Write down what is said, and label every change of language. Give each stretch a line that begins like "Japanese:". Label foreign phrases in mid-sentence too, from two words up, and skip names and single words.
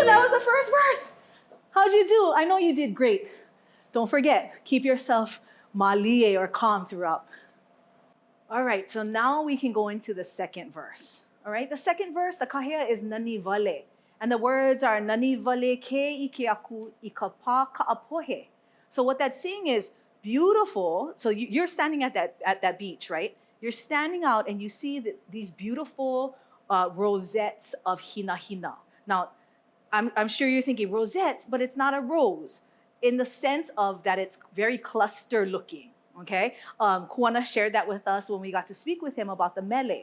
English: That was the first verse. How'd you do? I know you did great. Don't forget, keep yourself malie or calm throughout. All right, so now we can go into the second verse. All right, the second verse, the kahea is
Hawaiian: nani vale.
English: And the words are
Hawaiian: nani vale ke ike aku ikapa ka'apohe.
English: So what that's saying is beautiful. So you're standing at that beach, right? You're standing out and you see these beautiful rosettes of hinahina. Now, I'm sure you're thinking rosettes, but it's not a rose. in the sense of that it's very cluster looking. Okay, Kuana shared that with us when we got to speak with him about the mele.